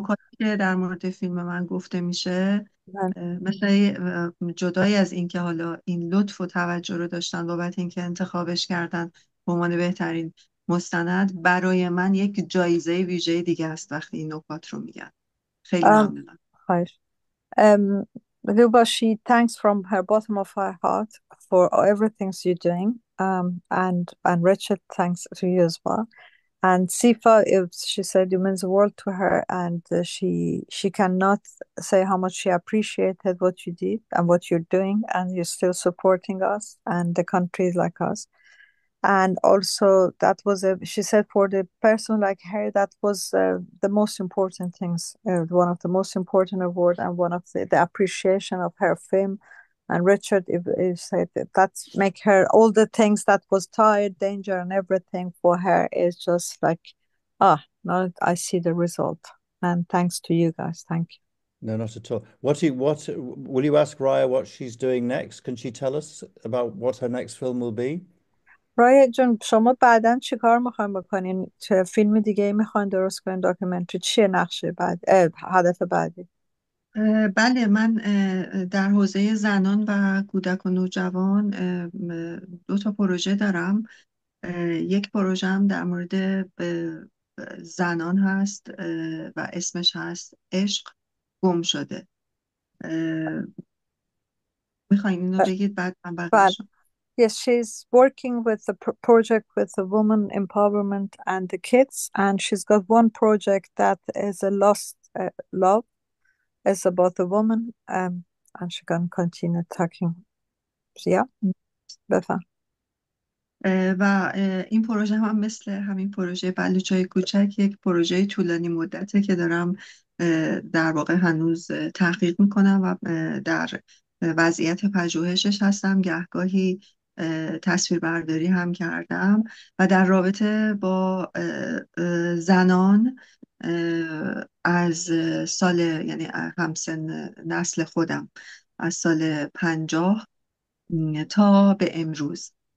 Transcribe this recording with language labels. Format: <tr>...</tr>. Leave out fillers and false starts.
<fa>نکاتی که در مورد فیلم من گفته میشه، من مثل جدای از اینکه حالا این لطف و توجه رو داشتن بابت اینکه انتخابش کردن به عنوان بهترین مستند، برای من یک جایزه ویژه دیگه است وقتی این نکات رو میگن. خیلی ام، ممنونم. خواهش.</fa> <en>Um, Luba, she thanks from her bottom of her heart for everything you're doing. And Richard thanks to you as well. And Sifa, she said you means the world to her, and she cannot say how much she appreciated what you did and what you're doing, and you're still supporting us and the countries like us. And also that was she said for the person like her that was the most important things, one of the most important award and one of the appreciation of her film. And Richard said that that's make her all the things that was tired, danger and everything for her is just like, now I see the result. And thanks to you guys. Thank you. No, not at all. What will you ask Raya what she's doing next? Can she tell us about what her next film will be?</en> <fa>رای جون، شما بعدا چی کار میخواین بکنین؟ چه فیلم دیگه ای میخواین درست کنین؟ داکیومنتری چیه نقشه بعد هدف بعدی؟ بله، من در حوزه زنان و کودک و نوجوان دو تا پروژه دارم. یک پروژه هم در مورد زنان هست و اسمش هست عشق گم شده. میخواین اینو بگید بعد من بله. بقیه‌شو.</fa> <en>Yes, she's working with the project with the women empowerment and the kids, and she's got one project that is a lost love. It's about the woman, and she can continue talking. So, yeah,</en> <fa>بفهم. و این پروژه هم مثل همین پروژه بلوچای کوچک یک پروژه طولانی مدته که دارم در واقع هنوز تحقیق میکنم و در وضعیت پژوهشش هستم. گهگاهی تصویربرداری هم کردم و در رابطه با زنان از سال، یعنی همسن نسل خودم، از سال 50 تا به امروز.</fa>